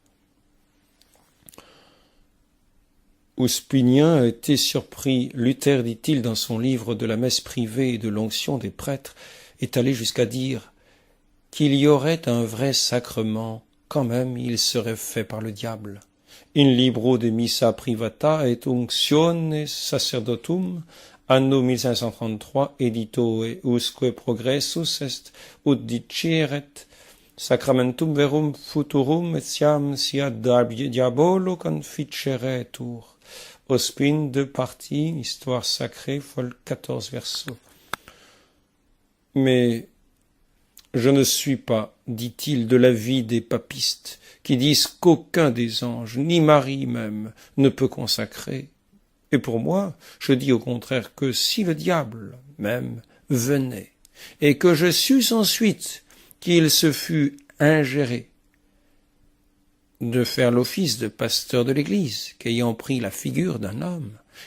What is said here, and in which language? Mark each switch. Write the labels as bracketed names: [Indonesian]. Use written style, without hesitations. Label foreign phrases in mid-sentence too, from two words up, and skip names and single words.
[French] Ouspinien a été surpris. Luther, dit-il dans son livre de la messe privée et de l'onction des prêtres, est allé jusqu'à dire qu'il y aurait un vrai sacrement, quand même il serait fait par le diable. [Latin] In libro de missa privata et unctiones sacerdotum, anno 1533, edito usque progressus est, ut diceret sacramentum verum futurum etiam sia diabolo conficeretur. [French] Ospin, 2 parties, Histoire sacrée, fol 14 versos. Mais je ne suis pas, dit-il, de l'avis des papistes, qui disent qu'aucun des anges, ni Marie même, ne peut consacrer. Et pour moi, je dis au contraire que si le diable même venait, et que je susse ensuite qu'il se fût ingéré de faire l'office de pasteur de l'Église, qu'ayant pris la figure d'un homme, il